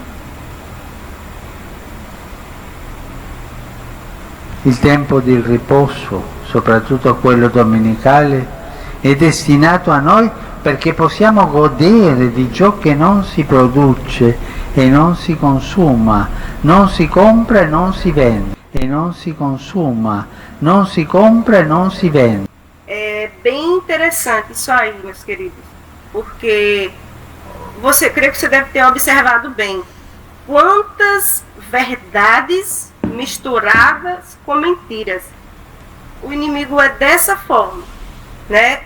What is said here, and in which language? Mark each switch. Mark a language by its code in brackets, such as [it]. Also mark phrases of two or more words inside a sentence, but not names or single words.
[it] Il tempo di riposo, soprattutto quello domenicale, è destinato a noi perché possiamo godere di ciò che non si produce e non si consuma, non si compra e non si vende, e non si consuma, non si compra e non si vende. [pt] É bem interessante isso aí, meus queridos, porque creio que você deve ter observado bem quantas verdades misturadas com mentiras. O inimigo é dessa forma, né?